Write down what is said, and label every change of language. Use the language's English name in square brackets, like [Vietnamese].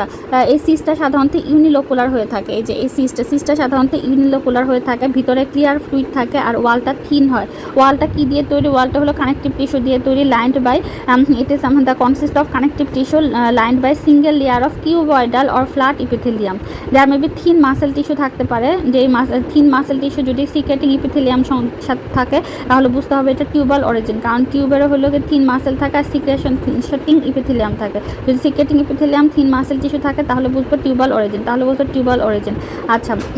[Bangla] তা এই সিস্টটা সাধারণত ইউনিলোকুলার হয়ে থাকে। এই যে এই সিস্টটা সাধারণত ইউনিলোকুলার হয়ে থাকে, ভিতরে ক্লিয়ার ফ্লুইড থাকে আর ওয়ালটা থিন হয়। ওয়ালটা কি দিয়ে তৈরি? ওয়ালটা হলো কানেকটিভ টিস্যু দিয়ে তৈরি, lined by [English] it is the consist of connective tissue lined by single layer of cuboidal or flat epithelium. There may be thin muscle tissue [Bangla] থাকতে পারে, যে থিন মাসেল টিস্যু যদি সিক্রেটিং ইপিথেলিয়াম সাথে থাকে তাহলে বুঝতে হবে এটা টিউবাল অরিজিন, কারণ টিউবেরও হলো থিন মাসেল থাকে আর সিক্রেটিং ইপিথেলিয়াম থাকে। যদি সিক্রেটিং ইপিথেলিয়াম থিন মাসেল টিস্যু থাকে তাহলে বুঝবো টিউবাল অরিজিন, আচ্ছা।